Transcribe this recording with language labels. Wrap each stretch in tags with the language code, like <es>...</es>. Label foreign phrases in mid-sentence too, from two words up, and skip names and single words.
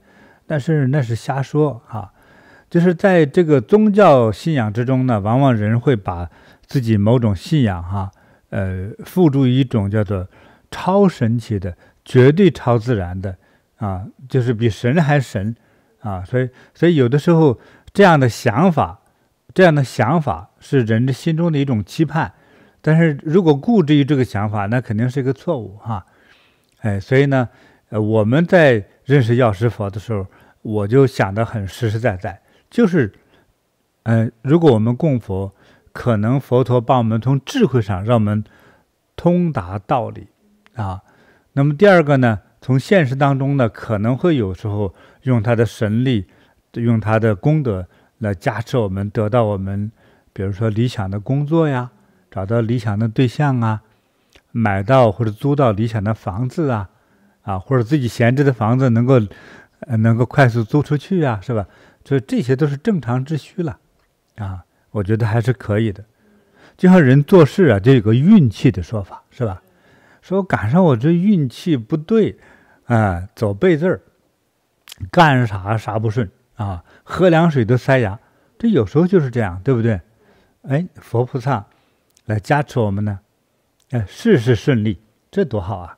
<zh>但是那是瞎說就是在這個宗教信仰之中呢，往往人會把自己某種信仰付諸一種叫做超神奇的、絕對超自然的就是比神還神所以有的時候這樣的想法是人的心中的一種期盼，但是如果固執於這個想法，那肯定是一個錯誤所以呢我們在認識藥師佛的時候，我就想得很實實在在，就是如果我們供佛，可能佛陀幫我們從智慧上讓我們通達道理那麼第二個呢，從現實當中呢，可能會有時候用他的神力，用他的功德來加持我們，得到我們比如說理想的工作呀，找到理想的对象買到或者租到理想的房子或者自己閒置的房子能夠快速租出去是吧？所以這些都是正常之需了我覺得還是可以的。就像人做事就有個運氣的說法，是吧？說趕上我這運氣不對走背字兒，幹啥不順喝涼水都塞牙，這有時候就是這樣，對不對？佛菩薩來加持我們呢，事事順利，這多好啊！</zh>